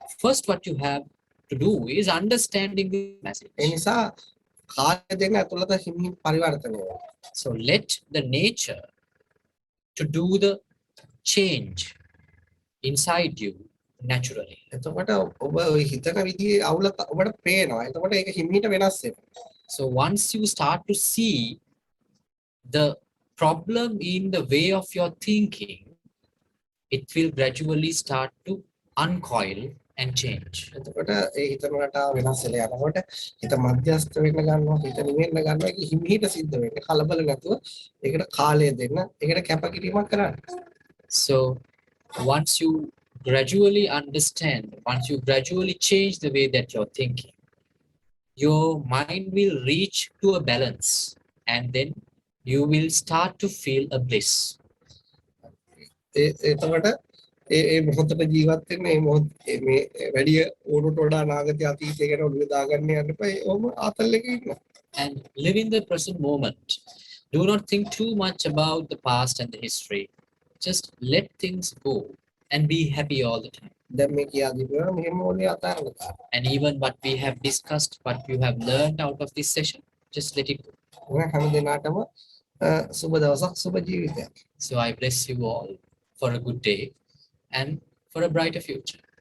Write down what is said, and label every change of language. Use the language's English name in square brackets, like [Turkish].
[English] First, what you have to do is understanding the message. [Sinhala] ඒ නිසා කාලය දෙන්න ඇතුළත හිමින් පරිවර්තනය වෙනවා. [English] So let the nature to do the change inside you naturally. [Sinhala] එතකොට ඔබ ඔය හිතන විදිහේ අවුල ඔබට පේනවා. එතකොට ඒක හිමිට වෙනස් වෙනවා. [English] So once you start to see the problem in the way of your thinking, it will gradually start to uncoil and change. [Sinhala] එතකොට ඒ හිතන රටාව වෙනස් වෙලා යනකොට හිත මධ්‍යස්ථ වෙන්න ගන්නවා, හිත නිවෙන්න ගන්නවා. ඒක හිමිට සිද්ධ වෙන්නේ. කලබල නැතුව ඒකට කාලය දෙන්න, ඒකට කැපකිරීමක් කරන්න. [English] So once you gradually understand, once you gradually change the way that you're thinking, your mind will reach to a balance and then you will start to feel a bliss. [Sinhala] එතකොට ඒ මොහොතේ ජීවත් වෙන්න මේ මොහොතේ මේ වැඩි ඕනට වඩා නාගතය අතීතය ගැන ඔළුවේ දාගන්න යන්න එපා. ඕම ආතල් එකේ ඉන්න. [English] And live in the present moment. Do not think too much about the past and the history. Just let things go and be happy all the time. [Sinhala] දැන් මේ කියා දීපුවා මෙහෙම ඔළුවේ අතාරන්න. [English] And even what we have discussed, what you have learned out of this session, just let it go. [Sinhala] හැම දිනකටම සුබ දවසක් සුබ ජීවිතයක්. [English] So I bless you all for a good day and for a brighter future.